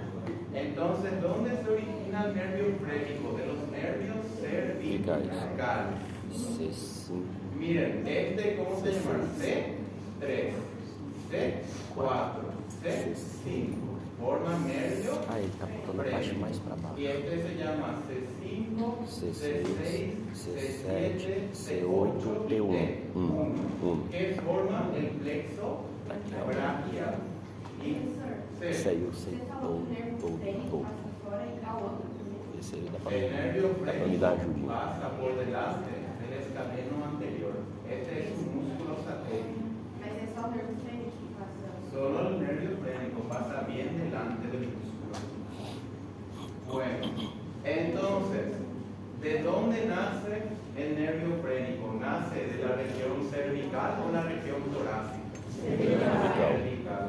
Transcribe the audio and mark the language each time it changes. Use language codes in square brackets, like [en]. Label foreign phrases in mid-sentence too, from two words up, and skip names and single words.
[es] Entonces, ¿dónde se origina el nervio frénico? De los nervios cervicales. C5. Miren, ¿cómo se llama? C3, C4, C5. Forma nervio [pt] Ah, ele está botando a parte mais para baixo. [es] y este se llama C5, C6, C7, C8 y T1. Que forma el plexo braquial. Y [pt] Esse aí eu sei Você falou que o nervo todo. frénico passa fora e dá outro. Esse aí dá [es] el nervio [pt] pra me dar [es] frénico [pt] ajudinha. [es] pasa por delante del escaleno anterior. Este es un músculo satélite. [pt] Mas é só o nervo frénico que passa. [es] Solo el nervio frénico pasa bien delante del músculo. Bueno, entonces, ¿de dónde nace el nervio frénico? ¿Nace de la región cervical o la región torácica? Cervical.